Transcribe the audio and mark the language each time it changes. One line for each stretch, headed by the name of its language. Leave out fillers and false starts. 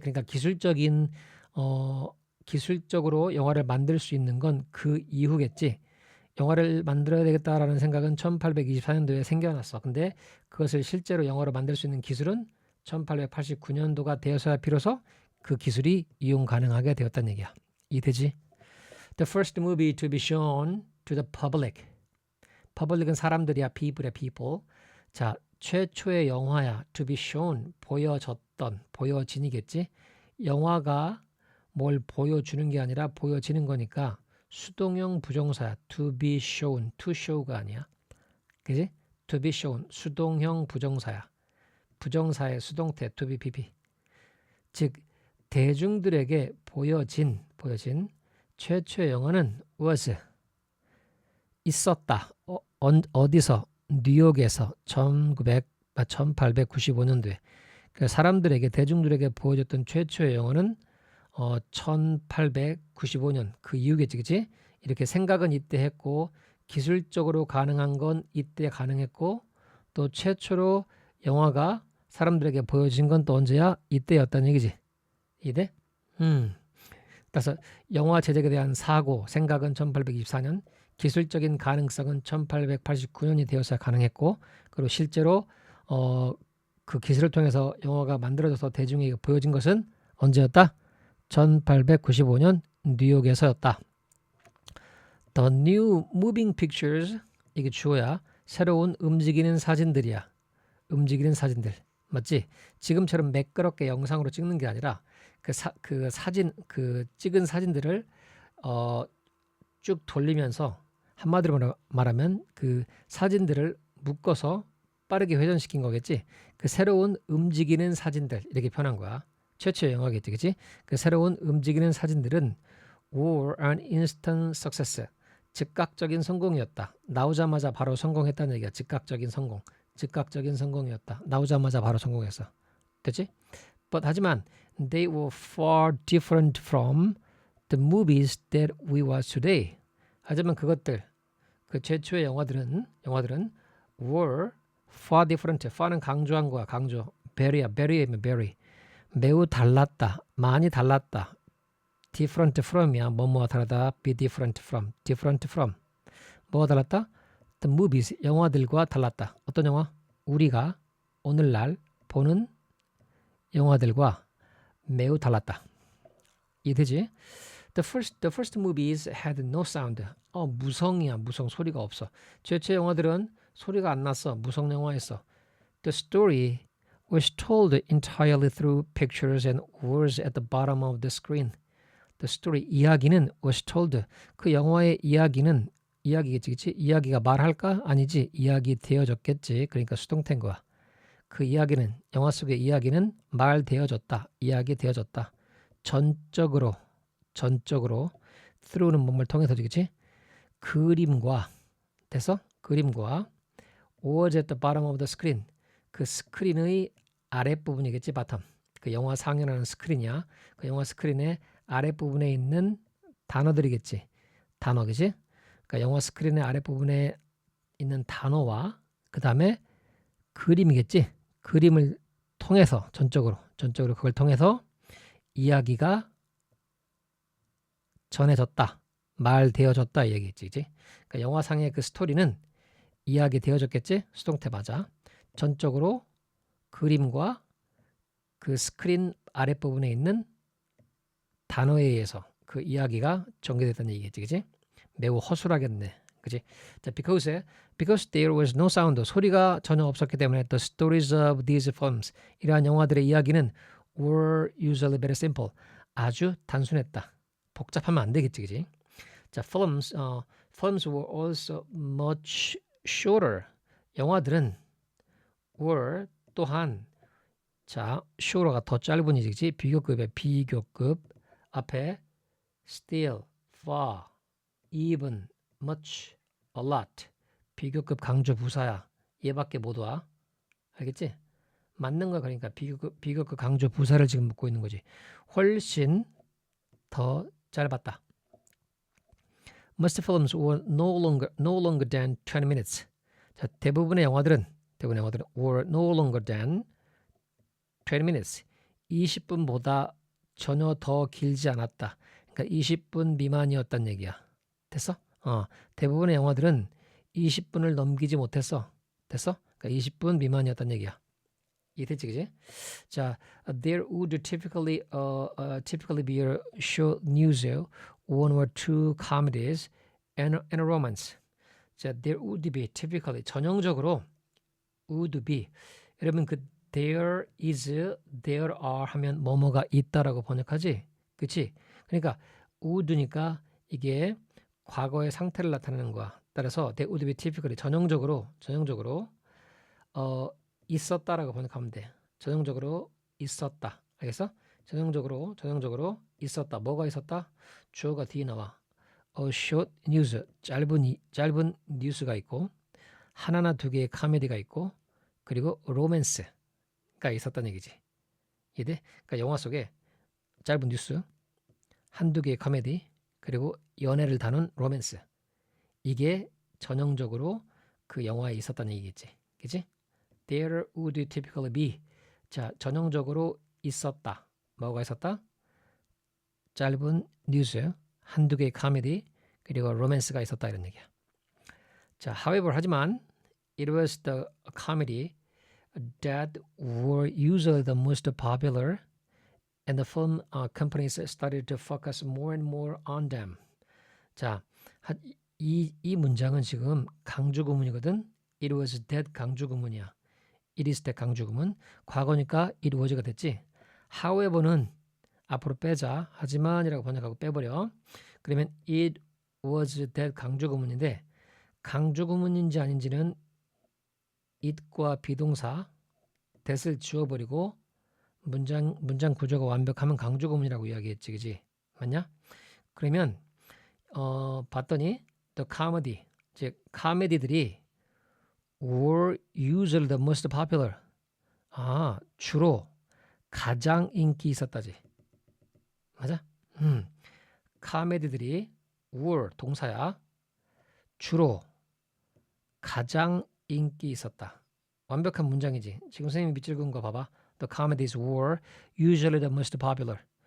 Korean: 그러니까 기술적으로 영화를 만들 수 있는 건 그 이후겠지. 영화를 만들어야 되겠다라는 생각은 1824년도에 생겨났어. 근데 그것을 실제로 영화로 만들 수 있는 기술은 1889년도가 되어서야 비로소 그 기술이 이용 가능하게 되었다는 얘기야. 이해되지?
English: The first movie to be shown to the public.
Korean: public은 사람들이야. people이야. people. 자, 최초의 영화야.
English: to be shown.
Korean: 보여졌던. 보여진이겠지? 영화가 뭘 보여주는 게 아니라 보여지는 거니까 수동형 부정사야.
English: to be shown.
Korean: to show가 아니야. 그지?
English: to be shown.
Korean: 수동형 부정사야. 부정사의 수동태 to be pp. 즉 대중들에게 보여진 최초의 영화는
English: was,
Korean: 있었다. 어디서? 뉴욕에서 1895년도에. 그러니까 사람들에게, 대중들에게 보여줬던 최초의 영화는 1895년 그 이후겠지, 그치? 이렇게 생각은 이때 했고 기술적으로 가능한 건 이때 가능했고 또 최초로 영화가 사람들에게 보여진 건 또 언제야? 이때였다는 얘기지. 이해? 그래서 영화 제작에 대한 사고, 생각은 1824년, 기술적인 가능성은 1889년이 되어서 가능했고 그리고 실제로 그 기술을 통해서 영화가 만들어져서 대중에게 보여진 것은 언제였다? 1895년 뉴욕에서였다.
English: The new moving pictures,
Korean: 이게 주어야. 새로운 움직이는 사진들이야. 움직이는 사진들. 맞지? 지금처럼 매끄럽게 영상으로 찍는 게 아니라 그 찍은 사진들을 쭉 돌리면서 한마디로 말하면 그 사진들을 묶어서 빠르게 회전시킨 거겠지. 그 새로운 움직이는 사진들 이렇게 표현한 거야. 최초의 영화겠지, 그치? 그 새로운 움직이는 사진들은
English: were an instant success.
Korean: 즉각적인 성공이었다. 나오자마자 바로 성공했다는 얘기야. 즉각적인 성공이었다. 나오자마자 바로 성공했어. 됐지?
English: But
Korean: 하지만
English: they were far different from the movies that we watch today.
Korean: 하지만 그것들, 그 최초의 영화들은
English: were far different.
Korean: far는 강조한 거야, 강조. very이면 very. 매우 달랐다, 많이 달랐다. different from이야, 뭐뭐와 다르다. be different from. 뭐가 달랐다?
English: The movies,
Korean: 영화들과 달랐다. 어떤 영화? 우리가 오늘날 보는 영화들과 매우 달랐다. 이해되지?
English: The first movies had no sound.
Korean: 무성이야, 무성. 소리가 없어. 최초의 영화들은 소리가 안 났어. 무성 영화였어.
English: The story was told entirely through pictures and words at the bottom of the screen. The story,
Korean: 이야기는
English: was told.
Korean: 그 영화의 이야기는 이야기겠지, 그치? 이야기가 말할까? 아니지. 이야기 되어졌겠지. 그러니까 수동태인 거야. 그 이야기는, 영화 속의 이야기는 말되어졌다. 이야기 되어졌다. 전적으로 through는 뭔가를 통해서 되겠지? 그림과 됐어? 그림과
English: was at the bottom of the screen.
Korean: 그 스크린의 아랫부분이겠지, 바텀. 그 영화 상영하는 스크린이야. 그 영화 스크린의 아랫부분에 있는 단어들이겠지. 단어겠지? 그러니까 영화 스크린의 아랫부분에 있는 단어와 그 다음에 그림이겠지. 그림을 통해서 전적으로 그걸 통해서 이야기가 전해졌다. 말되어졌다 이 얘기겠지. 그치? 그러니까 영화상의 그 스토리는 이야기 되어졌겠지. 수동태 맞아. 전적으로 그림과 그 스크린 아랫부분에 있는 단어에 의해서 그 이야기가 전개됐다는 얘기겠지. 그치? 매우 허술하겠네. 그치?
English: 자, because there was no sound.
Korean: 소리가 전혀 없었기 때문에
English: the stories of these films,
Korean: 이러한 영화들의 이야기는
English: were usually very simple.
Korean: 아주 단순했다. 복잡하면 안 되겠지. 그치?
English: 자, films were also much shorter.
Korean: 영화들은
English: were
Korean: 또한 자, shorter가 더 짧은 이지. 비교급에 비교급 앞에 still, far, even, much, a lot. 비교급 강조 부사야. 얘밖에 못 와. 알겠지? 맞는 거야. 그러니까 비교급 강조 부사를 지금 묻고 있는 거지. 훨씬 더 짧았다.
English: Most films were no longer than 20 minutes.
Korean: 자, 대부분의 영화들은
English: were no longer than 20 minutes.
Korean: 20분보다 전혀 더 길지 않았다. 그러니까 20분 미만이었단 얘기야. 됐어? 대부분의 영화들은 20분을 넘기지 못했어. 됐어? 그러니까 20분 미만이었단 얘기야. 이해됐지, 그지?
English: 자, there would typically be a short news, one or two comedies, and a romance. 자, there would be typically
Korean: 전형적으로
English: would be.
Korean: 여러분 그 there is, there are 하면 뭐뭐가 있다라고 번역하지, 그렇지? 그러니까 would니까 이게 과거의 상태를 나타내는 거야. 따라서 there would be typically 전형적으로 있었다라고 번역하면 돼. 전형적으로 있었다. 알겠어? 전형적으로 있었다. 뭐가 있었다? 주어가 뒤에 나와. A short news, 짧은 뉴스가 있고, 하나나 두 개의 코미디가 있고, 그리고 로맨스가 있었다는 얘기지. 이해돼? 그러니까 영화 속에 짧은 뉴스, 한두 개의 코미디, 그리고 연애를 다룬 로맨스. 이게 전형적으로 그 영화에 있었다는 얘기겠지. 그치?
English: There would typically be.
Korean: 자, 전형적으로 있었다. 뭐가 있었다? 짧은 뉴스, 한두 개의 코미디, 그리고 로맨스가 있었다 이런 얘기야.
English: 자, however,
Korean: 하지만
English: it was the comedy that were usually the most popular, and the film companies started to focus more and more on them.
Korean: 자, 이 문장은 지금 강조구문이거든. It was that 강조구문이야. It is that 강조구문. 과거니까 it was가 됐지. However는 앞으로 빼자. 하지만이라고 번역하고 빼버려. 그러면 it was that 강조구문인데 강조구문인지 아닌지는 it과 비동사 that을 지워버리고 문장 구조가 완벽하면 강조구문이라고 이야기했지, 그지? 맞냐? 그러면 봤더니
English: the comedy,
Korean: 즉 코미디들이
English: were usually the most popular.
Korean: 주로 가장 인기 있었다지. 맞아? 카메디들이
English: were
Korean: 동사야. 주로 가장 인기 있었다. 완벽한 문장이지. 지금 선생님이 밑줄 그은 거 봐봐.
English: The comedies were usually the most popular.